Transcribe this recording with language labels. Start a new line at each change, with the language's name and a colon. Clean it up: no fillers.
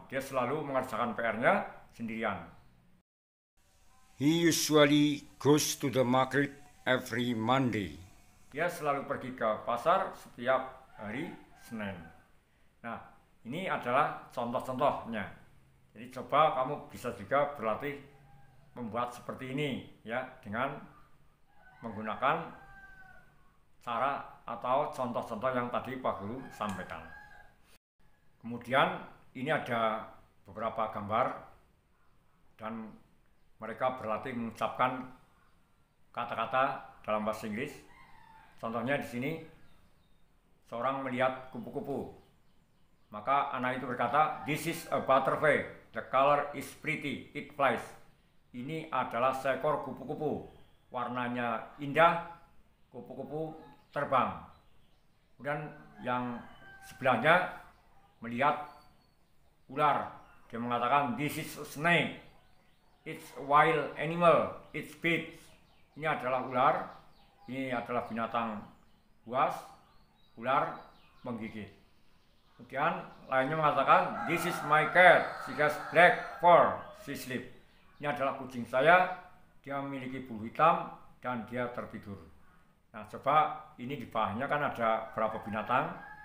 Indonesian: Dia selalu mengerjakan PR-nya sendirian.
English: He usually goes to the market every Monday.
Indonesian: Dia selalu pergi ke pasar setiap hari Senin. Nah, ini adalah contoh-contohnya. Jadi coba kamu bisa juga berlatih membuat seperti ini, ya, dengan menggunakan cara atau contoh-contoh yang tadi Pak Guru sampaikan. Kemudian ini ada beberapa gambar dan mereka berlatih mengucapkan kata-kata dalam bahasa Inggris. Contohnya di sini seorang melihat kupu-kupu. Maka anak itu berkata,
English: "This is a butterfly. The color is pretty. It flies."
Indonesian: Ini adalah seekor kupu-kupu. Warnanya indah, kupu-kupu terbang. Kemudian yang sebelahnya melihat ular. Dia mengatakan,
English: "This is a snake. It's a wild animal. It's big."
Indonesian: Ini adalah ular. Ini adalah binatang buas. Ular menggigit. Kemudian lainnya mengatakan,
English: "This is my cat. She has black fur. She sleep."
Indonesian: Ini adalah kucing saya. Dia memiliki bulu hitam dan dia tertidur. Nah, coba ini di bawahnya kan ada berapa binatang.